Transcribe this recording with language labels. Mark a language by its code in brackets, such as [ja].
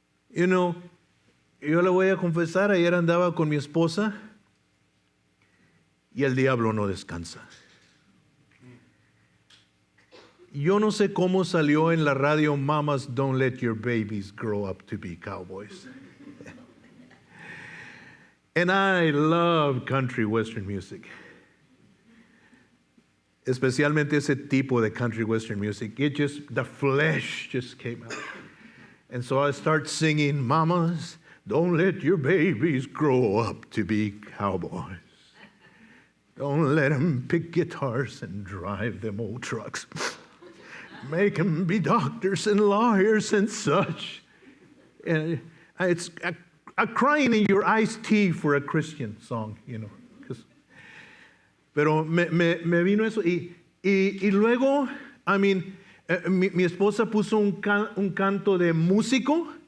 [es] You know, yo le voy a confesar, ayer andaba con mi esposa y el diablo no descansa. Yo no sé cómo salió en la radio, [en] Mamas don't let your babies grow up to be cowboys. And I love country western music. [es] Especialmente ese tipo de country western music. [en] The flesh just came out. And so I start singing, Mamas, Don't let your babies grow up to be cowboys. Don't let them pick guitars and drive them old trucks. Make them be doctors and lawyers and such. And it's a crying in your iced tea for a Christian song, you know. [es] Pero me vino eso y luego, mi esposa puso un canto de músico.